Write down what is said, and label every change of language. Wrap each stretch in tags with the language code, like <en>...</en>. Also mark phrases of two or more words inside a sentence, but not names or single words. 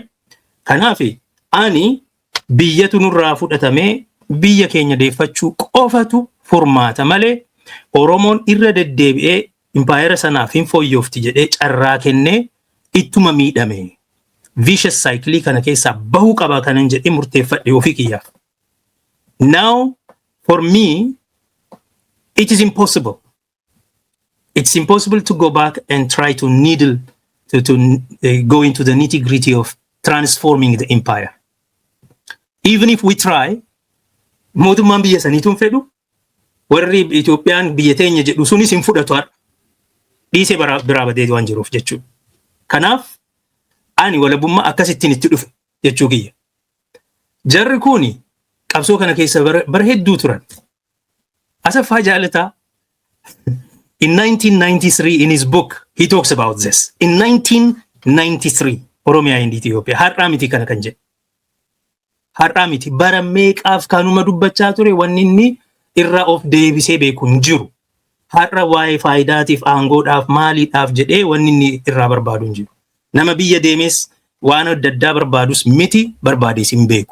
<om>Kanaaf ani biyyatu nurraa fudhatamee biyya keenya deeffachuu qofatu furmaata malee Oromoon irra deddeebi'ee impaayera sanaaf hin fooyyofti jedhee carraa kennee ittuma miidhame.</om> <en>Vicious cycle</en> <om>kana keessaa bahuu qaba kanan jedhee murteeffadhe ofii kiyyaaf.</om> <en>Now, for me, it is impossible. It's impossible to go back and try to go into the nitty-gritty of transforming the empire. Even if we try,</en> <om>mootummaan biyya saniituun fedhu, warri Itoophiyaan biyya teenya jedhu sunis hin fudhatu har'a. Dhiisee biraa badee waan jiruuf jechuudha. Kanaaf ani walabummaa akkasittiin itti dhufe jechuu kiyya. Jarri kuni qabsoo kana keessa bara hedduu turan.</om> <en>Asaffaa Jaalataa in 1993 in his book he talks about this. In 1993 Oromiyaa and Ethiopia</en> <om>har'aa miti kana kan jedhe. Har'aa miti bara meeqaaf kanuma dubbachaa ture wanni inni irraa of deebisee beeku hin jiru. Har'a waa'ee faayidaatiif aangoodhaaf maaliidhaaf jedhee wanni inni irraa barbaadu hin jiru. Nama biyya deemes waan adda addaa barbaadus miti barbaadees hin beeku.</om>